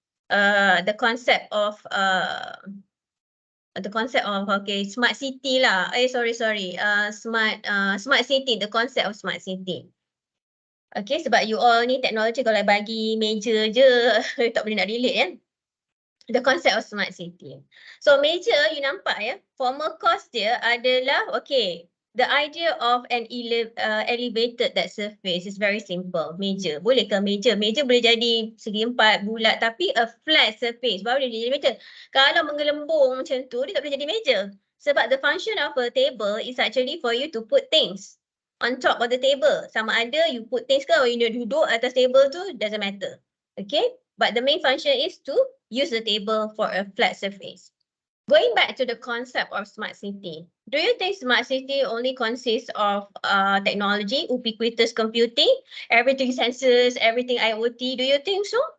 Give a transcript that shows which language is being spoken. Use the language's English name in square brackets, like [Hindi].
[English] The concept of okay, smart city [Malay] lah. [English] Sorry. Smart city, the concept of smart city. [Malay] Okay, sebab [English] you all [Malay] ni teknologi kalau bagi meja je, tak boleh nak relate kan. [English] The concept of smart city. So meja you nampak ya, formal cost [Malay] dia adalah okay. [English] The idea of an elevated that surface is very simple. [Malay] Meja, boleh ke meja? Meja boleh jadi segi empat, bulat, tapi [English] a flat surface [Malay] baru dia jadi meja. Kalau menggelembung macam tu, dia tak boleh jadi meja. [English] Sebab the function of a table is actually for you to put things on top of the table. [Malay] Sama ada [English] you put things [Malay] ke, [English] or you [Malay] duduk atas [English] table [Malay] tu, [English] doesn't matter. Okay, but the main function is to use the table for a flat surface. Going back to the concept of smart city, do you think smart city only consists of technology, ubiquitous computing, everything sensors, everything IoT? Do you think so?